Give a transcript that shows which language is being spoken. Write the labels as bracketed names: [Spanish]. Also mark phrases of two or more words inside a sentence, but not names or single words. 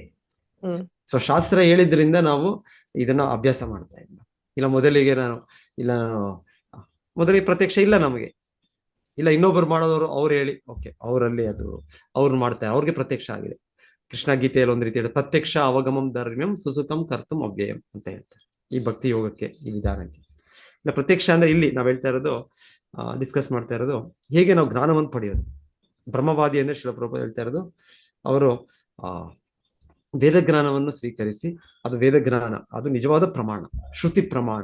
[Kannada] ಸೊ ಶಾಸ್ತ್ರ ಹೇಳಿದ್ರಿಂದ ನಾವು ಇದನ್ನ ಅಭ್ಯಾಸ ಮಾಡ್ತಾ ಇದ್ದ. ಇಲ್ಲ ಮೊದಲಿಗೆ ಪ್ರತ್ಯಕ್ಷ ಇಲ್ಲ ನಮಗೆ, ಇಲ್ಲ ಇನ್ನೊಬ್ರು ಮಾಡೋದವರು ಅವ್ರು ಹೇಳಿ, ಓಕೆ ಅವರಲ್ಲಿ ಅದು ಅವ್ರು ಮಾಡ್ತಾರೆ, ಅವ್ರಿಗೆ ಪ್ರತ್ಯಕ್ಷ ಆಗಿದೆ. ಕೃಷ್ಣ ಗೀತೆಯಲ್ಲಿ ಒಂದ್ ರೀತಿ ಹೇಳಿ, [Sanskrit] ಪ್ರತ್ಯಕ್ಷ ಅವಗಮಂ ಧರ್ಮ್ಯಂ ಸುಸುಖಂ ಕರ್ತುಂ ಅವ್ಯಯಂ [Kannada] ಅಂತ ಹೇಳ್ತಾರೆ ಈ ಭಕ್ತಿ ಯೋಗಕ್ಕೆ, ಈ ವಿಧಾನಕ್ಕೆ. ಇಲ್ಲ ಪ್ರತ್ಯಕ್ಷ ಅಂದ್ರೆ ಇಲ್ಲಿ ನಾವ್ ಹೇಳ್ತಾ ಇರೋದು, ಡಿಸ್ಕಸ್ ಮಾಡ್ತಾ ಇರೋದು, ಹೇಗೆ ನಾವು ಜ್ಞಾನವನ್ನು ಪಡೆಯೋದು. ಬ್ರಹ್ಮವಾದಿ ಅಂದ್ರೆ ಶಿಲ ಪ್ರಭುಪಾದ ಹೇಳ್ತಾ ಇರೋದು, ಅವರು ವೇದಜ್ಞಾನವನ್ನು ಸ್ವೀಕರಿಸಿ, ಅದು ವೇದಜ್ಞಾನ, ಅದು ನಿಜವಾದ ಪ್ರಮಾಣ, ಶ್ರುತಿ ಪ್ರಮಾಣ.